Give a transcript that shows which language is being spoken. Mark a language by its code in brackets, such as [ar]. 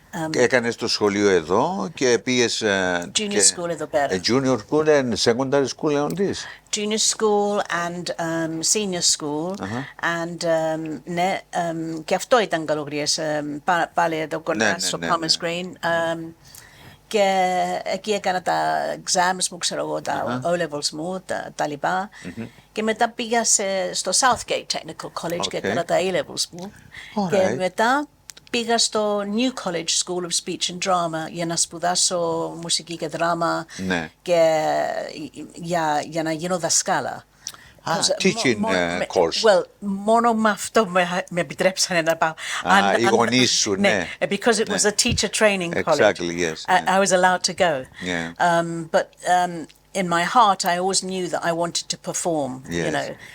[el] έκανες το σχολείο εδώ και πήγες junior school εδώ πέρα. [en] Junior school and secondary school and all this. Junior school and senior school and [el] ναι, και αυτό ήταν καλογρίες πάλι εδώ κοντά στο Palmer Screen. Και εκεί έκανα τα exams μου, ξέρω εγώ, τα O-levels μου, τα λοιπά. Και μετά πήγα στο Southgate Technical College και έκανα τα A-levels μου. Και μετά πήγα στο New College School of Speech and Drama για να σπουδάσω μουσική και δράμα και για να γίνω δασκάλα. Teaching course. Well, μόνο με αυτό με επιτρέψανε να πάω. Οι γονείς σου, ναι. [en] Because it was a teacher training college. Exactly, yes. I was allowed to go. Yeah. But in my heart, I always knew that I wanted to perform, you know.